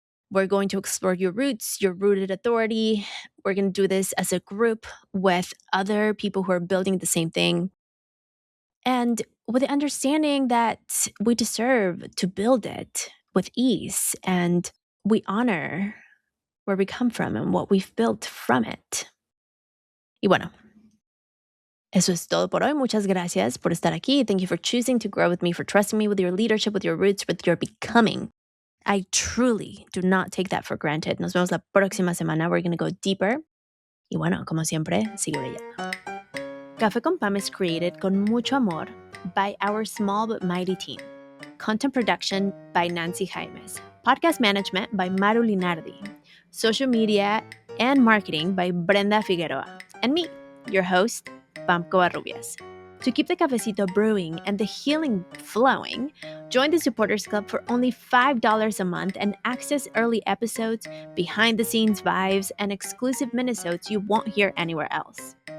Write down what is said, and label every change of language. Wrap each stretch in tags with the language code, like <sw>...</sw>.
<en>We're going to explore your roots, your rooted authority. We're going to do this as a group with other people who are building the same thing. And with the understanding that we deserve to build it with ease and we honor where we come from and what we've built from it.</en> <es>Y bueno, eso es todo por hoy. Muchas gracias por estar aquí.</es> <en>Thank you for choosing to grow with me, for trusting me with your leadership, with your roots, with your becoming. I truly do not take that for granted.</en> <es>Nos vemos la próxima semana.</es> <en>We're going to go deeper.</en> <es>Y bueno, como siempre, sigue brillando.</es> <en>Café con Pam is created</en> <es>con mucho amor</es> <en>by our small but mighty team. Content production by Nancy Jaimes. Podcast management by Maru Linardi. Social media and marketing by Brenda Figueroa. And me, your host, Pam Covarrubias. To keep the cafecito brewing and the healing flowing, join the Supporters Club for only $5 a month and access early episodes, behind-the-scenes vibes, and exclusive minisodes you won't hear anywhere else.</en>